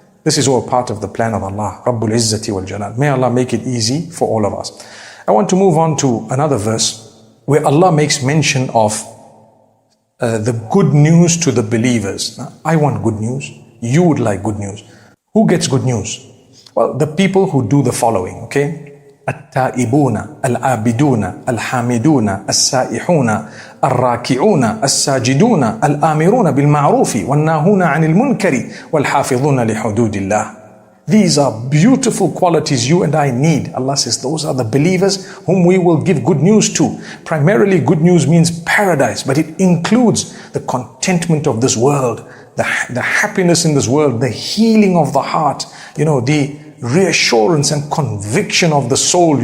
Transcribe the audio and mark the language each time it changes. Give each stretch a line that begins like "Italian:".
English: This is all part of the plan of Allah, Rabbul Izzati wal Jalal. May Allah make it easy for all of us. I want to move on to another verse where Allah makes mention of the good news to the believers. Now, I want good news. You would like good news. Who gets good news? Well, the people who do the following, okay?
Arabic: التائبون العابدون الحامدون السائحون الراكعون الساجدون الآمرون بالمعروف والناهون عن المنكر والحافظون لحدود الله.
English: These are beautiful qualities you and I need. Allah says those are the believers whom we will give good news to. Primarily good news means paradise, but it includes the contentment of this world, the happiness in this world, the healing of the heart, the reassurance and conviction of the soul.